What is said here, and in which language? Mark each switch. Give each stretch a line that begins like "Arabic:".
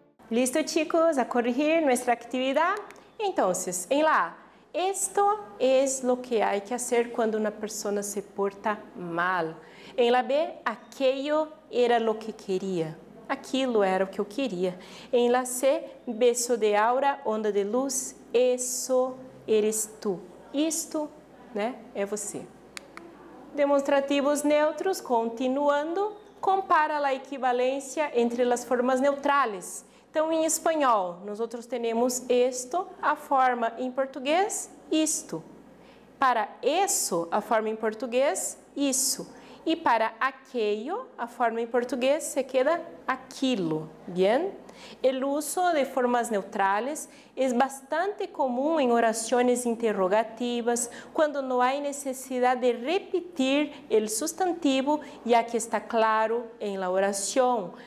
Spanish: Listo, chicos, a corregir nuestra actividad. Entonces, en la A, esto es lo que hay que hacer cuando una persona se porta mal. En la B, aquello era lo que quería.
Portuguese: Aquilo era o que eu queria.
Spanish: Em la C, beso de aura, onda de luz, eso eres tu.
Portuguese: Isto, né, é você. Demonstrativos neutros, continuando, compara a equivalência entre as formas neutrales. Então, em espanhol, nós outros temos esto, a forma em português, isto. Para eso, a forma em português, isso. E para aquello, a forma em português
Spanish: se queda
Portuguese: aquilo.
Spanish: Bien? El uso de formas neutrales es bastante común en oraciones interrogativas cuando no hay necesidad de repetir el sustantivo ya que está claro en la oración.